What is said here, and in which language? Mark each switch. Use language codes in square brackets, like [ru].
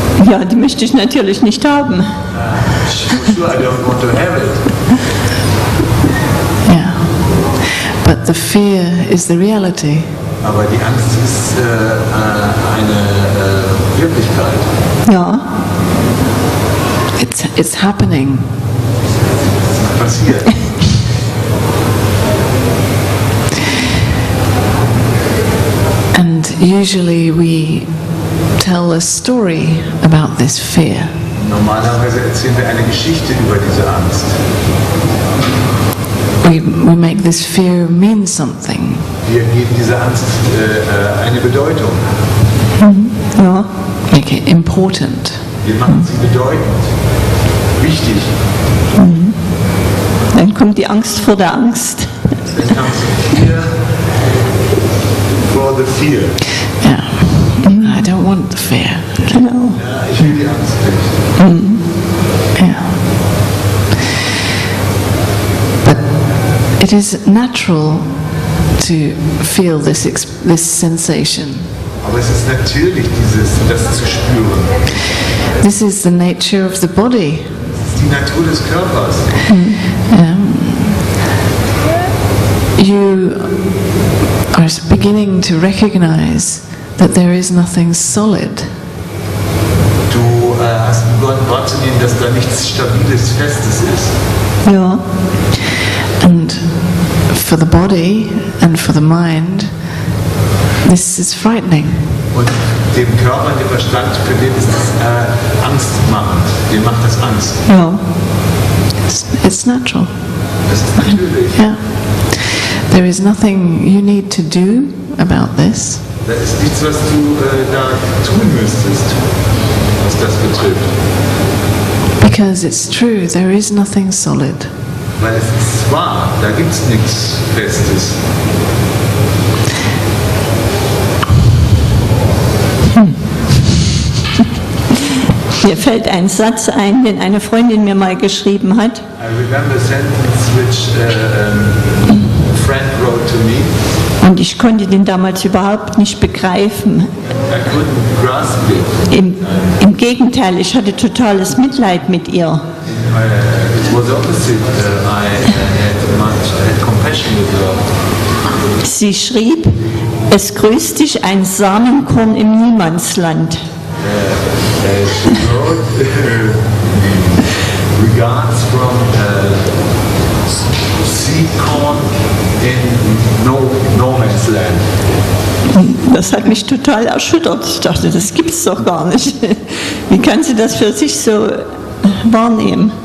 [de] Ja, die möchte ich natürlich nicht haben. [en] sure, I don't want to have it. yeah. But the fear is the reality. [de] Aber die Angst ist eine Wirklichkeit. Ja, [en] It's happening. [de] Das ist passiert. [en] And usually we tell a story about this fear. [de] Normalerweise erzählen wir eine Geschichte über diese Angst. [en] We make this fear mean something. [de] Wir geben dieser Angst eine Bedeutung. ja. [en] Make it important. [de] Wir machen sie bedeutend, wichtig. Dann kommt die Angst vor der Angst. [en] Dann comes fear for the fear. Yeah. I don't want the fear. [de] Genau. Ja, ich will die Angst nicht. [en] Yeah. But it is natural to feel this sensation. [de] Aber es ist natürlich, das zu spüren. [en] This is the nature of the body. [de] Das ist die Natur des Körpers. [en] You are beginning to recognize that there is nothing solid. [de] Du hast begonnen wahrzunehmen, dass da nichts Stabiles, Festes ist. Ja. [en] And for the body and for the mind, this is frightening. [de] Und dem Körper und dem Verstand, für den ist das angstmachend. Dem macht das Angst. Ja. [en] It's natural. [de] Das ist natürlich. [en] Yeah. There is nothing you need to do about this. [de] Da ist nichts, was du da tun müsstest, was das betrifft. [en] Because it's true, there is nothing solid. [de] Weil es ist wahr, da gibt es nichts Festes. Mir fällt ein Satz ein, den eine Freundin mir mal geschrieben hat. [en] I remember a sentence which a friend wrote to me. [de] Und ich konnte den damals überhaupt nicht begreifen. [en] I couldn't grasp it. [de] Im Gegenteil, ich hatte totales Mitleid mit ihr. [en] It was opposite. I had compassion with her. [de] Sie schrieb, es grüßt dich ein Samenkorn im Niemandsland. [en] She wrote regards from seed corn in no man's land. [de] Das hat mich total erschüttert. Ich dachte, das gibt's doch gar nicht. Wie kann sie das für sich so wahrnehmen?